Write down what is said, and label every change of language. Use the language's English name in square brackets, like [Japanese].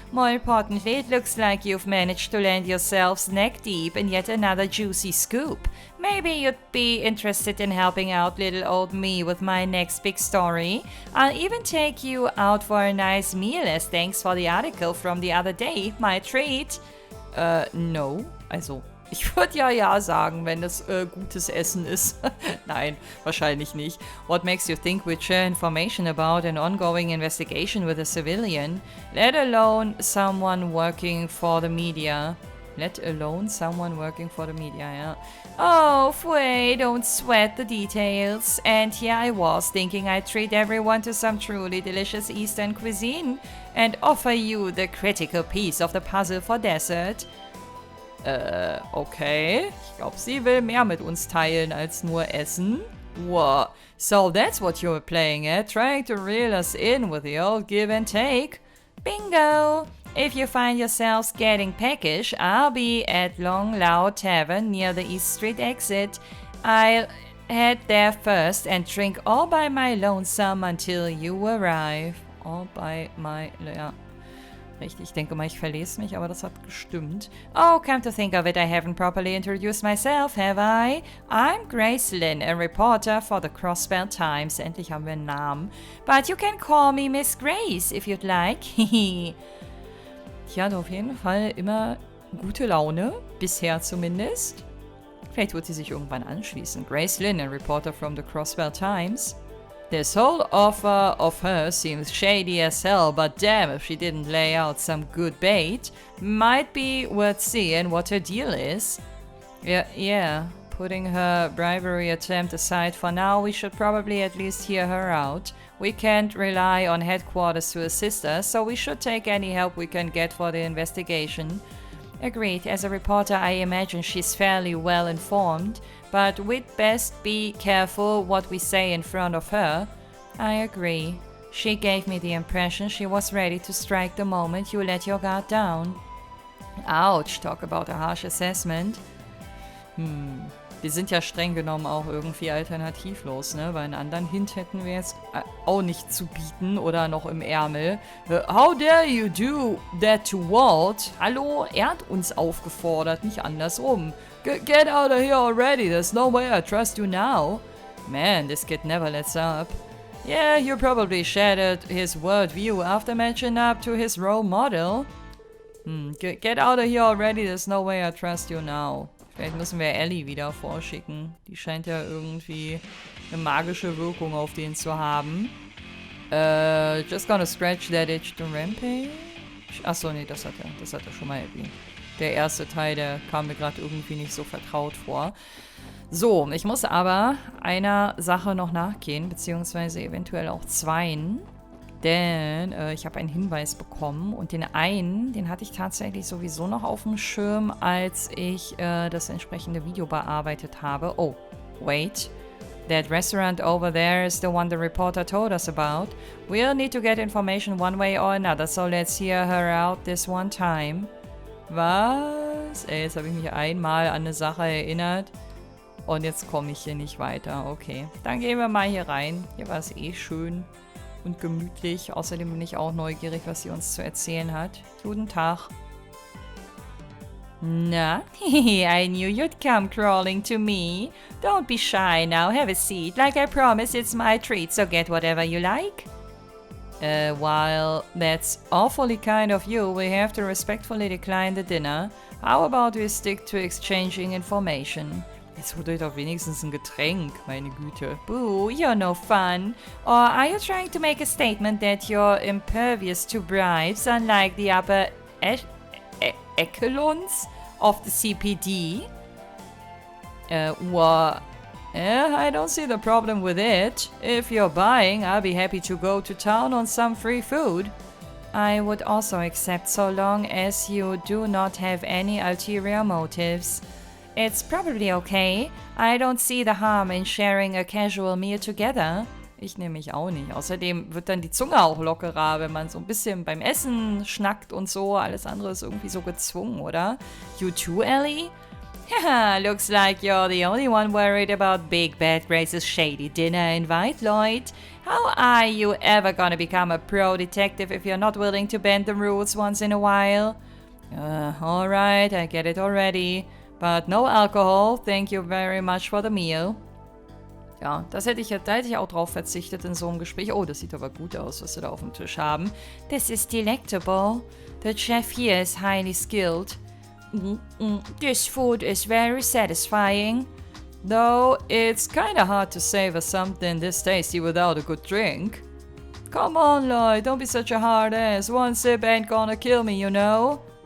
[English] More importantly, it looks like you've managed to land yourselves neck deep in yet another juicy scoop. Maybe you'd be interested in helping out little old me with my next big story. I'll even take you out for a nice meal as thanks for the article from the other day. My treat. No. [German] Also, ich würde ja sagen, wenn das gutes Essen ist. Nein, wahrscheinlich nicht. [English] What makes you think we'd share information about an ongoing investigation with a civilian? Let alone someone working for the media. Let alone someone working for the media, yeah. Oh, Fui, don't sweat the details. And here I was, thinking I'd treat everyone to some truly delicious Eastern cuisine and offer you the critical piece of the puzzle for dessert. Okay. [German] Ich glaube, sie will mehr mit uns teilen als nur essen. [English] Wow. So that's what you were playing at, trying to reel us in with the old give and take. Bingo! If you find yourselves getting peckish, I'll be at Long Lao Tavern near the East Street exit. I'll head there first and drink all by my lonesome until you arrive. All by my... [German] Ja. Richtig, ich denke mal, ich verlese mich, aber das hat gestimmt. [English] Oh, come to think of it, I haven't properly introduced myself, have I? I'm Grace Lynn, a reporter for the Crossbell Times. [German] Endlich haben wir einen Namen. [English] But you can call me Miss Grace, if you'd like. [German] Ich hatte auf jeden Fall immer gute Laune, bisher zumindest. Vielleicht wird sie sich irgendwann anschließen. [English] Grace Lynn, a reporter from the Crossbell Times. This whole offer of hers seems shady as hell, but damn if she didn't lay out some good bait. Might be worth seeing what her deal is. Yeah. Putting her bribery attempt aside for now, we should probably at least hear her out. We can't rely on headquarters to assist us, so we should take any help we can get for the investigation. Agreed. As a reporter, I imagine she's fairly well informed, but we'd best be careful what we say in front of her. I agree. She gave me the impression she was ready to strike the moment you let your guard down. Ouch, talk about a harsh assessment. [German] Wir sind ja streng genommen auch irgendwie alternativlos, ne? Weil einen anderen Hint hätten wir jetzt auch nicht zu bieten oder noch im Ärmel. [English] How dare you do that to Walt? [German] Hallo, er hat uns aufgefordert, nicht andersrum. [English] Get out of here already, there's no way I trust you now. Man, this kid never lets up. Yeah, you probably shattered his worldview after matching up to his role model. Get out of here already, there's no way I trust you now. [German] Vielleicht müssen wir Ellie wieder vorschicken. Die scheint ja irgendwie eine magische Wirkung auf den zu haben. [English] Just gonna scratch that itch to Rampage. [German] Achso, nee, das hat er schon mal erwähnt. Der erste Teil, der kam mir gerade irgendwie nicht so vertraut vor. So, ich muss aber einer Sache noch nachgehen, beziehungsweise eventuell auch zweien. Denn ich habe einen Hinweis bekommen und den einen, den hatte ich tatsächlich sowieso noch auf dem Schirm, als ich das entsprechende Video bearbeitet habe. [English] Oh, wait. That restaurant over there is the one the reporter told us about. We'll need to get information one way or another, so let's hear her out this one time. [German] Was? Ey, jetzt habe ich mich einmal an eine Sache erinnert und jetzt komme ich hier nicht weiter. Okay, dann gehen wir mal hier rein. Hier war es eh schön und gemütlich. Außerdem bin ich auch neugierig, was sie uns zu erzählen hat. Guten Tag. [English] Na, I knew you'd come crawling to me. Don't be shy now, have a seat. Like I promised, it's my treat, so get whatever you like. While that's awfully kind of you, we have to respectfully decline the dinner. How about we stick to exchanging information? [German] Jetzt holt euch doch wenigstens ein Getränk, meine Güte. [English] Boo, you're no fun. Or are you trying to make a statement that you're impervious to bribes, unlike the upper echelons of the CPD? Well, I don't see the problem with it. If you're buying, I'll be happy to go to town on some free food. I would also accept so long as you do not have any ulterior motives. It's probably okay. I don't see the harm in sharing a casual meal together. [German] Ich nehme mich auch nicht. Außerdem wird dann die Zunge auch lockerer, wenn man so ein bisschen beim Essen schnackt und so. Alles andere ist irgendwie so gezwungen, oder? [English] You too, Ellie? Haha, looks like you're the only one worried about Big Bad Grace's shady dinner invite, Lloyd. How are you ever gonna become a pro detective if you're not willing to bend the rules once in a while? Alright, I get it already. But no alcohol, thank you very much for the meal. [German] Ja, da hätte ich auch drauf verzichtet in so einem Gespräch. Oh, das sieht aber gut aus, was sie da auf dem Tisch haben. [English] This is delectable. The chef here is highly skilled. This food is very satisfying. Though it's kinda hard to savor something this tasty without a good drink. Come on, Lloyd, don't be such a hard ass. One sip ain't gonna kill me, you know?